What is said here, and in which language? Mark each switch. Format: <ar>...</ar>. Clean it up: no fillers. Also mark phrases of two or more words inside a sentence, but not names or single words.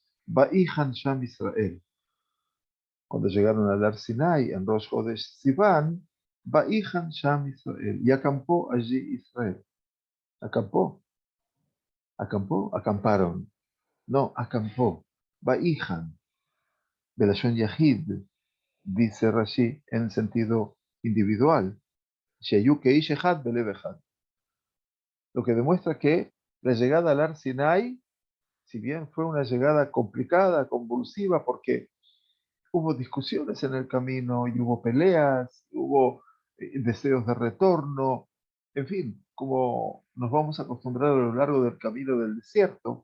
<he>ויחן שם ישראל.</he> <es>Cuando llegaron al Ar Sinai, en Rosh Chodesh Sivan,</es> <he>ויחן שם ישראל.</he> <es>Y acampó allí Israel. Acampó, acamparon. No, acampó.</es> <he>ויחן בלשון יחיד,</he> <es>dice Rashi, en sentido individual.</es> <he>שהיו כאיש אחד בלב אחד.</he> <es>Lo que demuestra que la llegada al Ar Sinai, si bien fue una llegada complicada, convulsiva, porque hubo discusiones en el camino y hubo peleas, hubo deseos de retorno, en fin, como nos vamos a acostumbrar a lo largo del camino del desierto.</es>